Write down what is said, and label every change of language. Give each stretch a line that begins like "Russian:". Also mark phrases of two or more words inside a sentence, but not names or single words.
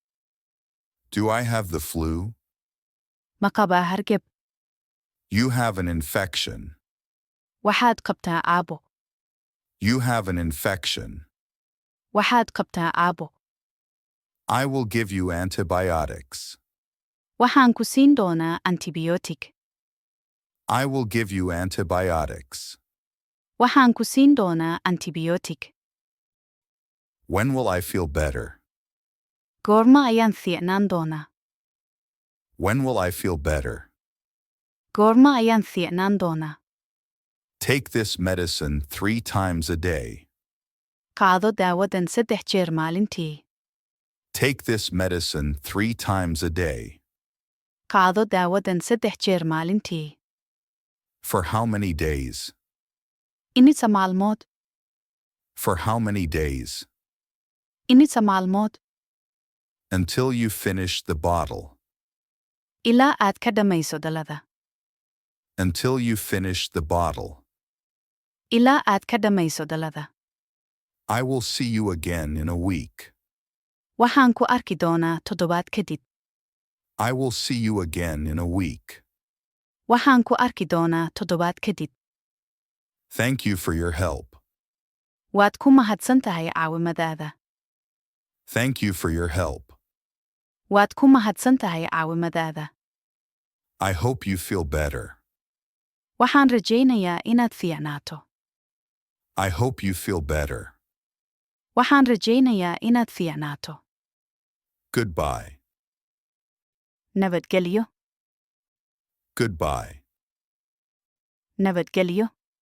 English: Do I have the flu?
Somali: Ma qabaa hargab?
English: You have an infection.
Somali: Waxaad qabtaa caabo.
English: You have an infection.
Somali: Waxaad qabtaa caabo.
English: I will give you antibiotics.
Somali: Waxaan ku siin doonaa antibiyootik.
English: I will give you antibiotics.
Somali: Waxaan ku siin doonaa antibiyootik.
English: When will I feel better?
Somali: Goorma ayaan fiicnaan doonaa?
English: When will I feel better?
Somali: Goorma ayaan fiicnaan doonaa?
English: Take this medicine 3 times a day.
Somali: Qaado daawadan 3 jeer maalintii.
English: Take this medicine 3 times a day.
Somali: Qaado daawadan 3 jeer maalintii.
English: For how many days?
Somali: Inisa maalmood.
English: For how many days?
Somali: Inisa maalmood.
English: Until you finish the bottle.
Somali: Ilaa aad ka dhammayso dhalada.
English: Until you finish the bottle.
Somali: Ilaa aad ka dhammayso dhalada.
English: I will see you again in a week.
Somali: Waxaan ku arki doonaa toddobaad kadib.
English: I will see you again in a week.
Somali: Waxaan ku arki doonaa toddobaad kadib.
English: Thank you for your help.
Somali: Waad ku mahadsan tahay caawimadaada.
English: Thank you for your help.
Somali: Waad ku mahadsan tahay caawimadaada.
English: I hope you feel better.
Somali: Waxaan rajaynayaa inaad fiicnaato.
English: I hope you feel better.
Somali: Waxaan rajaynayaa inaad fiicnaato.
English: Goodbye.
Somali: Nabadgelyo.
English: Goodbye.
Somali: Nabadgelyo.